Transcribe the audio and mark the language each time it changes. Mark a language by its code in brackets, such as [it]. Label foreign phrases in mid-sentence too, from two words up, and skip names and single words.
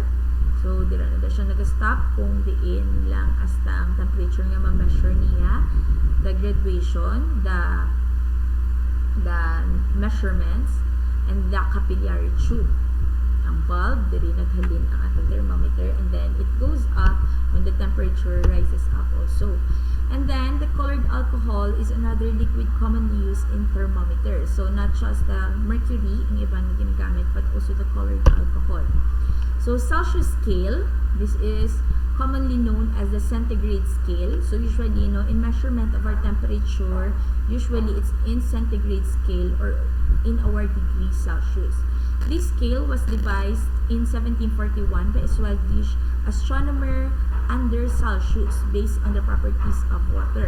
[hil] So dira na daw siya nag-stop kung diin lang hasta ang temperature nga ma-measure niya, [en] the graduation, the measurements, and the capillary tube. [hil] Ang bulb, diri naghalin ang atong thermometer, [en] and then it goes up when the temperature rises up also. And then the colored alcohol is another liquid commonly used in thermometers. So not just the mercury [hil] ang iba na ginagamit, [en] but also the colored alcohol. So Celsius scale, this is commonly known as the centigrade scale. So usually, in measurement of our temperature, usually it's in centigrade scale or in our degree Celsius. This scale was devised in 1741 by a Swedish astronomer Anders Celsius based on the properties of water.